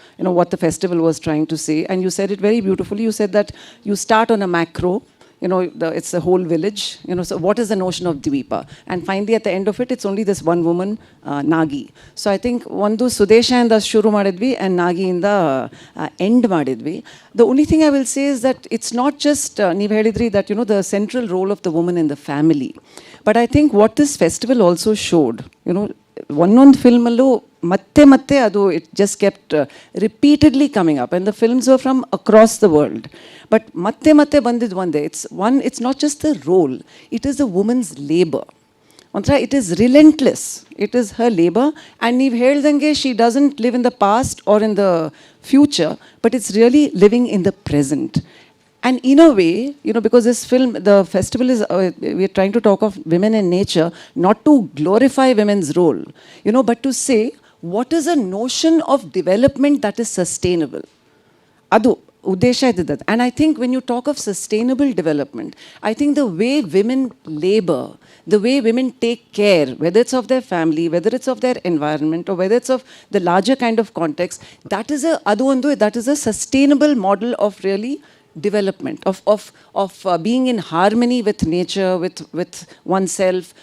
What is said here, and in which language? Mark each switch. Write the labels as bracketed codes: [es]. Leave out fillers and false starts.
[en] What the festival was trying to say. And you said it very beautifully. You said that you start on a macro. It's a whole village. So what is the notion of Dweepa? And finally, at the end of it, it's only this one woman, Nagi. So I think [kn] ಒಂದು ಸುದೇಶದಿಂದ ಶುರು ಮಾಡಿದ್ವಿ and ನಾಗಿಯಿಂದ end ಮಾಡಿದ್ವಿ. [en] The only thing I will say is that it's not just, [kn] ನೀವು ಹೇಳಿದ್ರಿ [en] that, the central role of the woman in the family. But I think what this festival also showed, [kn] ಒಂದೊಂದು ಫಿಲ್ಮಲ್ಲೂ ಮತ್ತೆ ಅದು [en] It just kept repeatedly coming up and the films are from across the world. But [kn] ಮತ್ತೆ ಬಂದಿದ್ದು ಒಂದೇ, [en] It's not just the role, it is the woman's labour. ಒಂಥರ it is relentless, it is her labour. And [kn] ನೀವು ಹೇಳ್ದಂಗೆ [en] She doesn't live in the past or in the future, but it's really living in the present. And in a way, because this film, the festival is, we're trying to talk of women in nature, not to glorify women's role, but to say, what is a notion of development that is sustainable? [kn] Adu, uddesha ididad. [en] And I think when you talk of sustainable development, I think the way women labor, the way women take care, whether it's of their family, whether it's of their environment, or whether it's of the larger kind of context, that is a sustainable model of really development, of being in harmony with nature, with oneself.